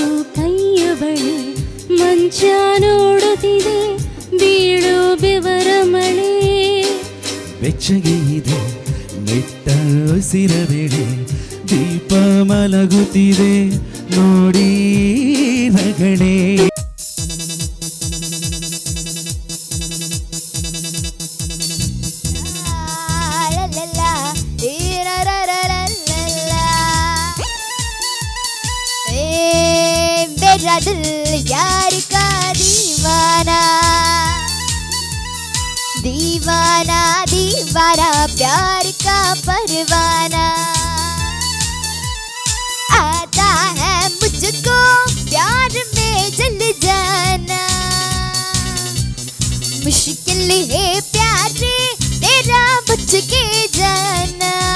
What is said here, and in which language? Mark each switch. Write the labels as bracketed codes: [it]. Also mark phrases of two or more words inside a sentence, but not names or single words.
[kn] ಕೈಯ ಬಳಿ, ಮಂಚ ನೋಡುತ್ತಿದೆ ಬೀಳೋ ಬೆವರ ಮಳೆ. ಬೆಚ್ಚಗೆ ಇದೆ ನೆಟ್ಟ ಉಸಿರಬೇಳೆ, ದೀಪ ಮಲಗುತ್ತಿದೆ ನೋಡಿ ರಗಳೆ. [hi] मेरा दिल यार का दीवाना, दीवाना दीवाना प्यार का परवाना. आता है मुझको प्यार में जल जाना, मुश्किल है प्यार तेरा बच के जाना.